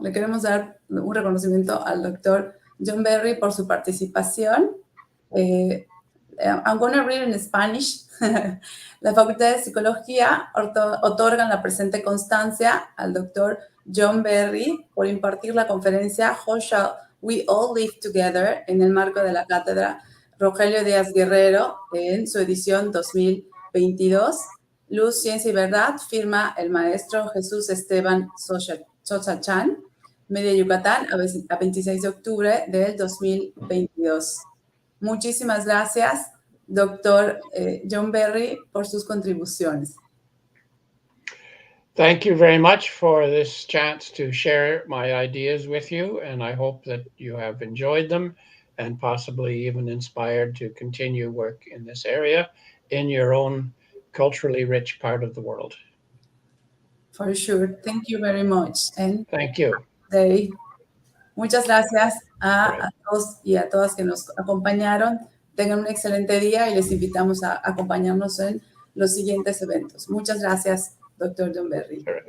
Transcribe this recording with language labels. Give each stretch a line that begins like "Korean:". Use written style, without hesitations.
Spanish: Le queremos dar un reconocimiento al doctor John Berry por su participación.
English: I'm going to read in Spanish.
Spanish: La Facultad de Psicología otorgan la presente constancia al doctor John Berry por impartir la conferencia How Shall We All Live Together en el marco de la Cátedra Rogelio Díaz-Guerrero en su edición 2022. Luz, Ciencia y Verdad, firma el maestro Jesús Esteban Sochachan, Media Yucatán, a 26 de octubre del 2022. Muchísimas gracias, doctor John Berry, por sus contribuciones.
English: Thank you very much for this chance to share my ideas with you, and I hope that you have enjoyed them and possibly even inspired to continue work in this area in your own culturally rich part of the world. For sure. Thank you very much. And thank you.
Spanish: Muchas gracias a todos y a todas que nos acompañaron. Tengan un excelente día y les invitamos a acompañarnos en los siguientes eventos. Muchas gracias, Dr. John Berry.